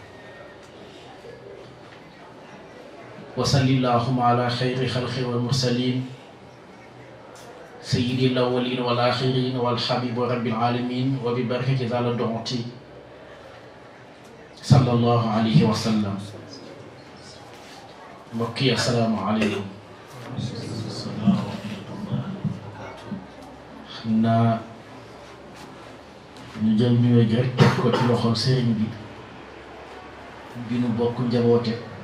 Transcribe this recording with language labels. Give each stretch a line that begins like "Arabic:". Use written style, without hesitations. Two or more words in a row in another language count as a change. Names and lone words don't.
Arabic: وصل اللهم على خير خلق والمرسلين سيد الأولين والآخرين والحبيب رب العالمين وببركة ذال الدعوتي صلى الله عليه وسلم
Wolof: mbokki
Arabic: السلام عليكم
Wolof: xam naa ñu jël nuyoo gi rek teg ko ci loxol sëriñ bi nu bokk njaboote